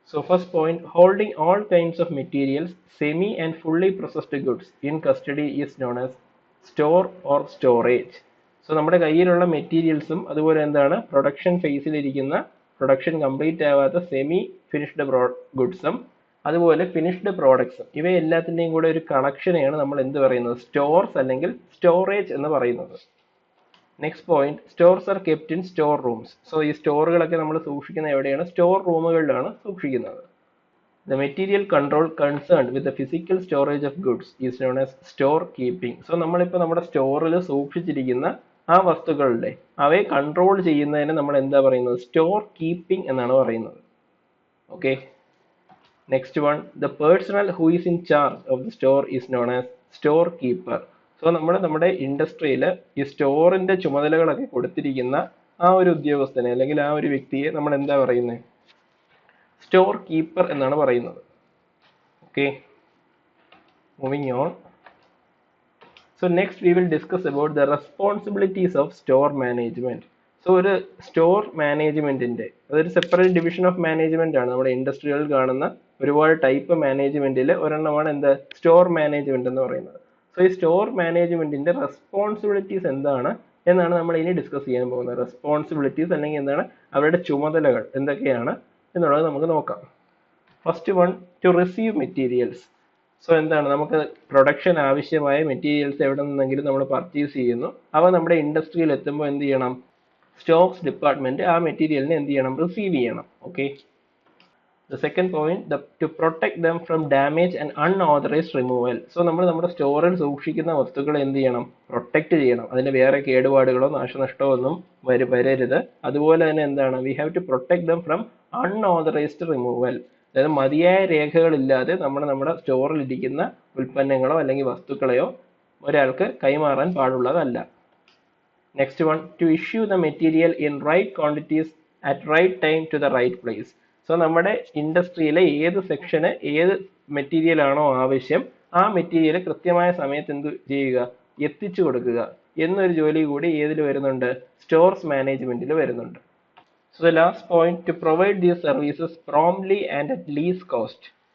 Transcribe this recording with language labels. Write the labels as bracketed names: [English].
[English] First point, holding all kinds of materials, semi and fully processed goods in custody is known as store or storage. [Malayalam] നമ്മുടെ കയ്യിലുള്ള മെറ്റീരിയൽസും അതുപോലെ production ഫേസിൽ ഇരിക്കുന്ന production complete ആവാത്ത semi finished ഗുഡ്സും അതുപോലെ finished പ്രോഡക്ട്സും, ഇവയെല്ലാത്തിൻ്റെയും കൂടെ ഒരു കണക്ഷനെയാണ് നമ്മൾ എന്ത് പറയുന്നത്? സ്റ്റോർസ് അല്ലെങ്കിൽ സ്റ്റോറേജ് എന്ന് പറയുന്നത്. [English] Next point, stores are kept in store rooms. [Malayalam] ഈ സ്റ്റോറുകളൊക്കെ നമ്മൾ സൂക്ഷിക്കുന്നത് എവിടെയാണ്? സ്റ്റോർ റൂമുകളിലാണ് സൂക്ഷിക്കുന്നത്. [English] The material control concerned with the physical storage of goods is known as store keeping. [Malayalam] നമ്മളിപ്പോൾ നമ്മുടെ സ്റ്റോറിൽ സൂക്ഷിച്ചിരിക്കുന്ന ആ വസ്തുക്കളുടെ അവയെ കൺട്രോൾ ചെയ്യുന്നതിന് നമ്മൾ എന്താ പറയുന്നത്? സ്റ്റോർ കീപ്പിംഗ് എന്നാണ് പറയുന്നത്. [English] Okay, next one, the personnel who is in charge of the store is known as store keeper. [Malayalam] നമ്മുടെ ഇൻഡസ്ട്രിയിൽ ഈ സ്റ്റോറിന്റെ ചുമതലകളൊക്കെ കൊടുത്തിരിക്കുന്ന ആ ഒരു ഉദ്യോഗസ്ഥനെ അല്ലെങ്കിൽ ആ ഒരു വ്യക്തിയെ നമ്മൾ എന്താ പറയുന്നത്? സ്റ്റോർ കീപ്പർ എന്നാണ് പറയുന്നത്. Okay, [English] Moving on. Next we will discuss about the responsibilities of store management. [Malayalam] ഒരു സ്റ്റോർ മാനേജ്മെന്റിന്റെ അതൊരു [English] separate division of management [Malayalam] ആണ്. നമ്മുടെ ഇൻഡസ്ട്രികളിൽ കാണുന്ന ഒരുപാട് ടൈപ്പ് മാനേജ്മെന്റിൽ ഒരെണ്ണമാണ് എന്താ? സ്റ്റോർ മാനേജ്മെന്റ് എന്ന് പറയുന്നത്. ഈ സ്റ്റോർ മാനേജ്മെന്റിന്റെ റെസ്പോൺസിബിലിറ്റീസ് എന്താണ് എന്നാണ് നമ്മൾ ഇനി ഡിസ്കസ് ചെയ്യാൻ പോകുന്നത്. റെസ്പോൺസിബിലിറ്റീസ് അല്ലെങ്കിൽ അവരുടെ ചുമതലകൾ എന്തൊക്കെയാണ് എന്നുള്ളത് നമുക്ക് നോക്കാം. [English] First one, to receive materials. [Malayalam] നമുക്ക് പ്രൊഡക്ഷൻ ആവശ്യമായ മെറ്റീരിയൽസ് എവിടെ നിന്നെങ്കിലും നമ്മൾ പർച്ചേസ് ചെയ്യുന്നു. അവ നമ്മുടെ ഇൻഡസ്ട്രിയിൽ എത്തുമ്പോൾ എന്ത് ചെയ്യണം? സ്റ്റോക്സ് ഡിപ്പാർട്ട്മെന്റ് ആ മെറ്റീരിയലിനെ എന്ത് ചെയ്യണം? റിസീവ് ചെയ്യണം. [English] Okay, the second point, to protect them from damage and unauthorized removal. [Malayalam] നമ്മൾ നമ്മുടെ സ്റ്റോറിൽ സൂക്ഷിക്കുന്ന വസ്തുക്കളെ എന്ത് ചെയ്യണം? പ്രൊട്ടക്ട് ചെയ്യണം. അതിന് വേറെ കേടുപാടുകളോ നാശനഷ്ടമോ ഒന്നും വരരുത്. അതുപോലെ തന്നെ [English] we have to protect them from unauthorized removal. [Malayalam] അതായത് മതിയായ രേഖകളില്ലാതെ നമ്മുടെ സ്റ്റോറിൽ ഇരിക്കുന്ന ഉൽപ്പന്നങ്ങളോ അല്ലെങ്കിൽ വസ്തുക്കളെയോ ഒരാൾക്ക് കൈമാറാൻ പാടുള്ളതല്ല. [English] Next one, to issue the material in right quantities at right time to the right place. [Malayalam] നമ്മുടെ ഇൻഡസ്ട്രിയിലെ ഏത് സെക്ഷന് ഏത് മെറ്റീരിയൽ ആണോ ആവശ്യം ആ മെറ്റീരിയൽ കൃത്യമായ സമയത്ത് എന്ത് ചെയ്യുക? എത്തിച്ചു കൊടുക്കുക എന്നൊരു ജോലി കൂടി ഏതിൽ വരുന്നുണ്ട്? സ്റ്റോർസ് മാനേജ്മെന്റിൽ വരുന്നുണ്ട്. [English] So the last point, to provide these services promptly and at least cost.